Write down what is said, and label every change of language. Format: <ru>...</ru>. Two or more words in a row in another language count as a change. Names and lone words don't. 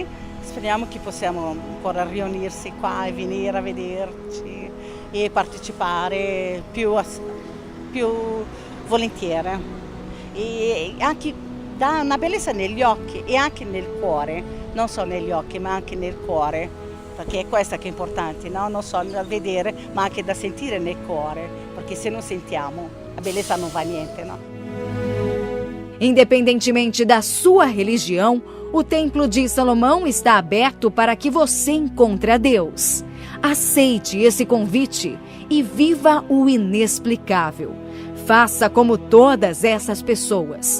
<it>Speriamo che possiamo ancora riunirsi qua e venire a vederci e partecipare più volentieri. E anche dà una bellezza negli occhi e anche nel cuore, non solo negli occhi ma anche nel cuore, perché è questa che è importante, no? Non solo da vedere ma anche da sentire nel cuore, perché se non sentiamo a bellezza non va niente, no?</it> <pt>Independentemente da sua religião, o Templo de Salomão está aberto para que você encontre a Deus. Aceite esse convite e viva o inexplicável. Faça como todas essas pessoas.</pt>